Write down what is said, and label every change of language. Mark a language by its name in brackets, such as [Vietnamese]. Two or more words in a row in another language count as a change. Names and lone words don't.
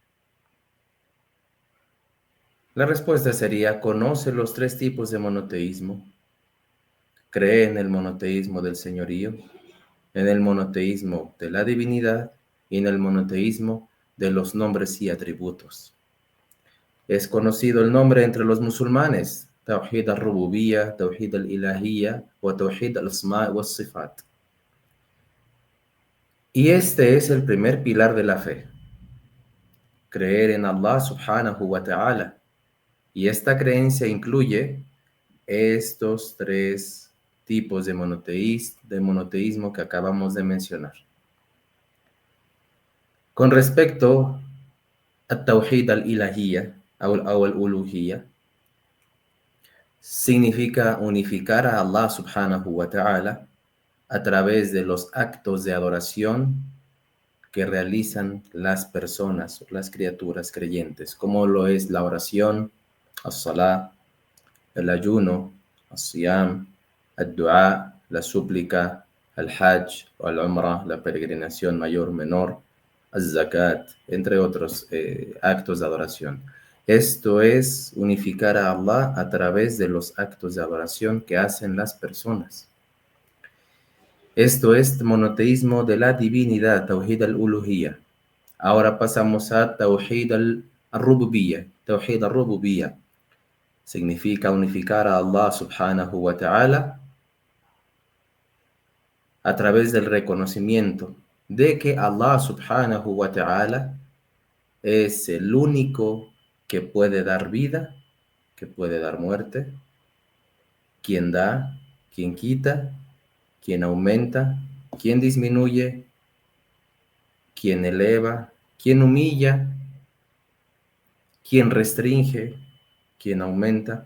[Spanish] La respuesta sería: conoce los tres tipos de monoteísmo, cree en el monoteísmo del señorío, en el monoteísmo de la divinidad y en el monoteísmo de los nombres y atributos. Es conocido el nombre entre los musulmanes: [Arabic] توحيد الربوبية، توحيد الإلهية o توحيد الأسماء والصفات. [Spanish] Y este es el primer pilar de la fe: creer en Allah [Arabic] سبحانه وتعالى. [Spanish] Y esta creencia incluye estos tres tipos de monoteísmo que acabamos de mencionar. Con respecto a [Arabic] توحيد الإلهية [Spanish] o al-Uluhiyya, significa unificar a Allah [Arabic] سبحانه وتعالى [Spanish] a través de los actos de adoración que realizan las personas, las criaturas creyentes, como lo es la oración, as-salah, el ayuno, as-siyam, el-du'a, la súplica, el hajj o el umrah, la peregrinación mayor o menor, el-zakat, entre otros actos de adoración. Esto es unificar a Allah a través de los actos de adoración que hacen las personas. Esto es monoteísmo de la divinidad, [Arabic] توحيد الألوهية. [Spanish] Ahora pasamos a [Arabic] توحيد الربوبية. توحيد الربوبية [Spanish] significa unificar a Allah [Arabic] سبحانه وتعالى [Spanish] a través del reconocimiento de que Allah [Arabic] سبحانه وتعالى [Spanish] es el único que puede dar vida, que puede dar muerte, quien da, quien quita, quien aumenta, quien disminuye, quien eleva, quien humilla, quien restringe, quien aumenta.